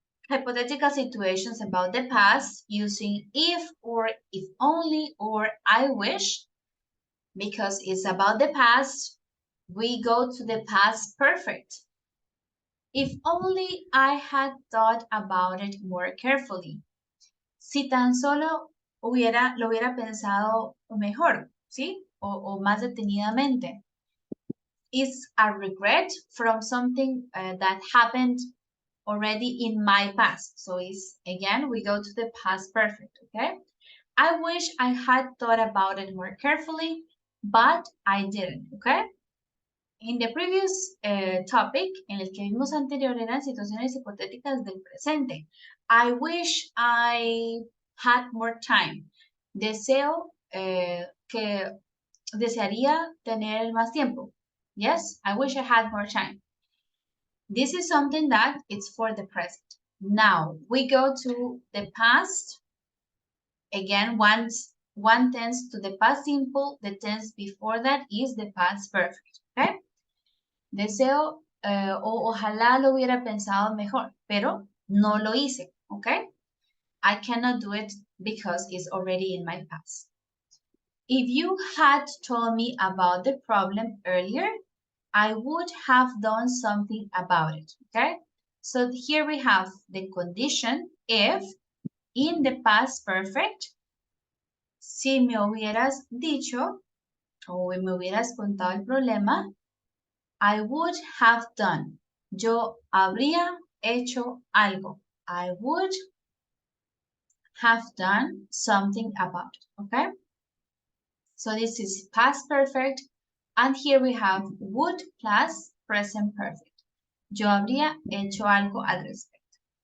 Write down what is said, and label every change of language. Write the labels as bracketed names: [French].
[English] hypothetical situations about the past using if or if only or I wish. Because it's about the past, we go to the past perfect. If only I had thought about it more carefully. [Spanish] Si tan solo lo hubiera pensado mejor, ¿sí? O más detenidamente. [English] Is a regret from something that happened already in my past. So it's, again, we go to the past perfect, okay? I wish I had thought about it more carefully, but I didn't, okay? In the previous topic, [Spanish] en el que vimos anterior, eran situaciones hipotéticas del presente. [English] I wish I had more time. [Spanish] Deseo que desearía tener más tiempo. [English] Yes, I wish I had more time. This is something that it's for the present. Now we go to the past. Again, one tense to the past simple. The tense before that is the past perfect. Okay. [Spanish] Deseo o ojalá lo hubiera pensado mejor, pero no lo hice. [English] Okay. I cannot do it because it's already in my past. If you had told me about the problem earlier, I would have done something about it, okay? So here we have the condition if in the past perfect, [Spanish] si me hubieras dicho o me hubieras contado el problema, [English] I would have done. [Spanish] Yo habría hecho algo. [English] I would have done something about it, okay? So this is past perfect. And here we have would plus present perfect. [Spanish] Yo habría hecho algo al respecto.